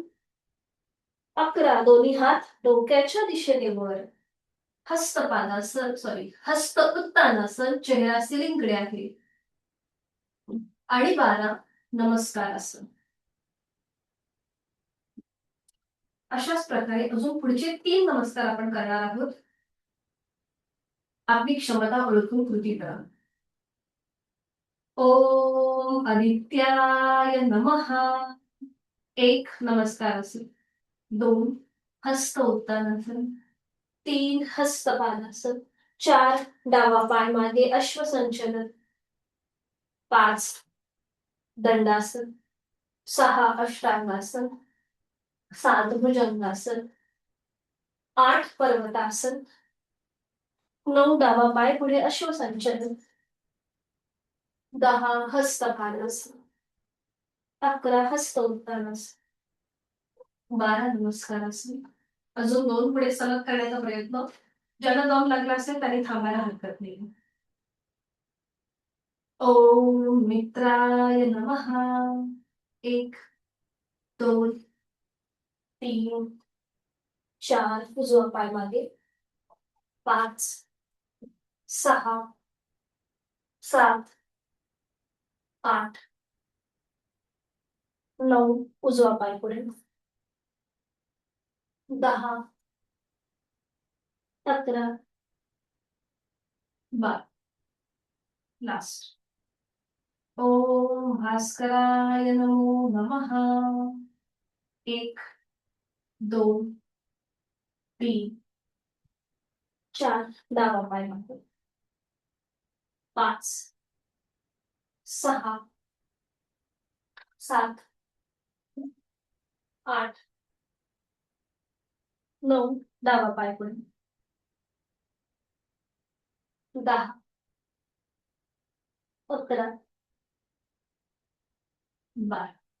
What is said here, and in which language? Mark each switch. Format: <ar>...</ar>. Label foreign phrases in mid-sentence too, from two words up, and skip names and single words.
<mr>11 दोन्ही हात डोक्याच्या दिशेने वर, हस्तपादासन हस्त उत्तानासन, चेहरा सिलिंगकडे आहे. आणि 12 नमस्कारासन. अशाच प्रकारे अजून पुढचे 3 नमस्कार आपण करणार आहोत. आपली क्षमता ओळखून कृती करा.</mr> <sa>ओम आदित्याय नमः.</sa> <mr>1 नमस्कारासन, 2 हस्त उत्तानासन, 3 हस्तपादासन, 4 डावा पाय मागे अश्वसंचलन, 5 दंडासन, 6 अष्टांगासन, 7 भुजंगासन, 8 पर्वतासन, 9 डावा पाय पुढे अश्वसंचलन, 10 हस्तपादासन, 11 हस्त उत्तानासन, 12 नमस्कारासन. अजून 2 पुढे सलग करण्याचा प्रयत्न. ज्यांना दम लागला असेल त्यांनी थांबायला हरकत नाही.</mr> <sa>ओम मित्राय नमः.</sa> <mr>1 2 3 4 उजवा पाय मागे, 5 6 7 8 9 उजवा पाय पुढे, 10 11 12. लास्ट.</mr> <sa>ओम भास्कराय नमो नमः.</sa> <mr>1 2 3 4 डावा पाय मागे, 5 6 7 8 9, डावा पाय पुढे, 10, 11, 12.</mr>